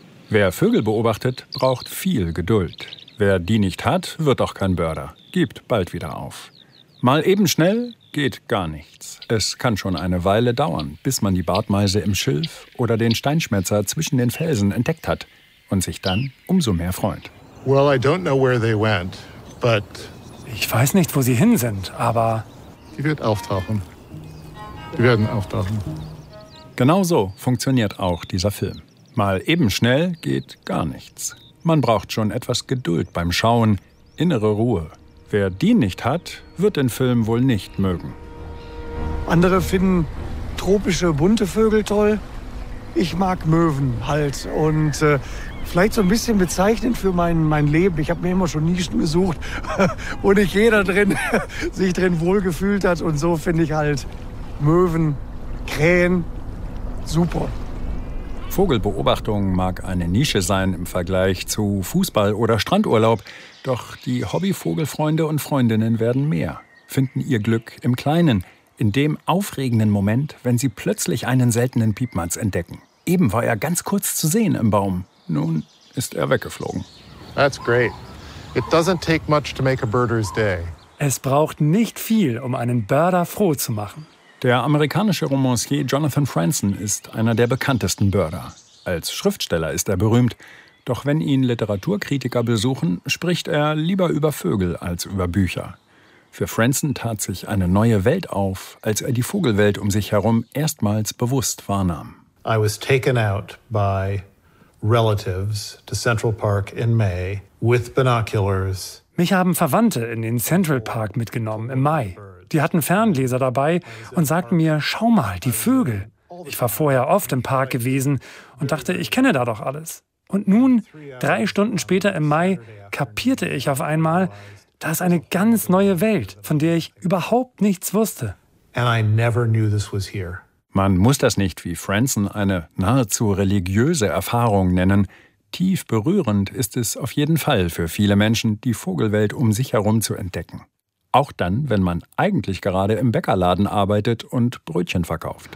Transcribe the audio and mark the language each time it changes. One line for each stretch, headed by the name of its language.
German: Wer Vögel beobachtet, braucht viel Geduld. Wer die nicht hat, wird auch kein Birder, gibt bald wieder auf. Mal eben schnell geht gar nichts. Es kann schon eine Weile dauern, bis man die Bartmeise im Schilf oder den Steinschmetzer zwischen den Felsen entdeckt hat und sich dann umso mehr freut.
English: Well, I don't know where they went, but
German: ich weiß nicht, wo sie hin sind, aber die wird auftauchen. Die werden auftauchen. Genau so funktioniert auch dieser Film. Mal eben schnell geht gar nichts. Man braucht schon etwas Geduld beim Schauen, innere Ruhe. Wer die nicht hat, wird den Film wohl nicht mögen. Andere finden tropische, bunte Vögel toll. Ich mag Möwen halt. Und vielleicht so ein bisschen bezeichnend für mein Leben. Ich habe mir immer schon Nischen gesucht, wo nicht jeder drin sich drin wohlgefühlt hat. Und so finde ich halt Möwen, Krähen super. Vogelbeobachtung mag eine Nische sein im Vergleich zu Fußball oder Strandurlaub, doch die Hobbyvogelfreunde und Freundinnen werden mehr, finden ihr Glück im Kleinen, in dem aufregenden Moment, wenn sie plötzlich einen seltenen Piepmatz entdecken. Eben war er ganz kurz zu sehen im Baum. Nun ist er weggeflogen.
English: That's great. It doesn't take much to make a birder's day.
German: Es braucht nicht viel, um einen Birder froh zu machen. Der amerikanische Romancier Jonathan Franzen ist einer der bekanntesten Birder. Als Schriftsteller ist er berühmt. Doch wenn ihn Literaturkritiker besuchen, spricht er lieber über Vögel als über Bücher. Für Franzen tat sich eine neue Welt auf, als er die Vogelwelt um sich herum erstmals bewusst wahrnahm.
English: I was taken out by relatives to Central Park in May with binoculars.
German: Mich haben Verwandte in den Central Park mitgenommen im Mai. Die hatten Ferngläser dabei und sagten mir, schau mal, die Vögel. Ich war vorher oft im Park gewesen und dachte, ich kenne da doch alles. Und nun, 3 Stunden später im Mai, kapierte ich auf einmal, da ist eine ganz neue Welt, von der ich überhaupt nichts wusste.
English: And I never knew this was here.
German: Man muss das nicht, wie Franzen, eine nahezu religiöse Erfahrung nennen. Tief berührend ist es auf jeden Fall für viele Menschen, die Vogelwelt um sich herum zu entdecken. Auch dann, wenn man eigentlich gerade im Bäckerladen arbeitet und Brötchen verkauft.